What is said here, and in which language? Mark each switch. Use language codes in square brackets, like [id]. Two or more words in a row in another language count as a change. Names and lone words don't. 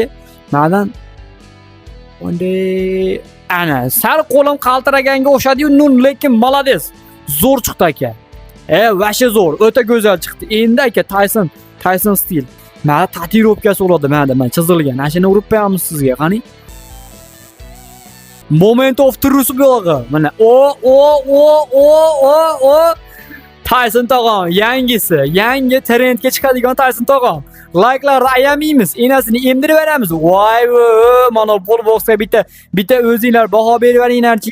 [uz] Mendan bunday ana sal qo'lim qaltiraganga o'xshadi-yu, lekin молодец. Zo'r chiqdi aka. Vashe zo'r, o'ta go'zal chiqdi. Endi aka Tyson stil. Mana tatuirovkasi bo'ladi mana chizilgan. Ana shuni urib qo'yamiz sizga, qani. [en] Moment of truth [uz] bo'ladi. Mana Tyson tog'am, yangi trendga chiqadigan Tyson tog'am. Like'larni ayamaymiz, enasini emdirib beramiz. Voy, mana pol boksga bitta o'zinglar baho berveringlarchi.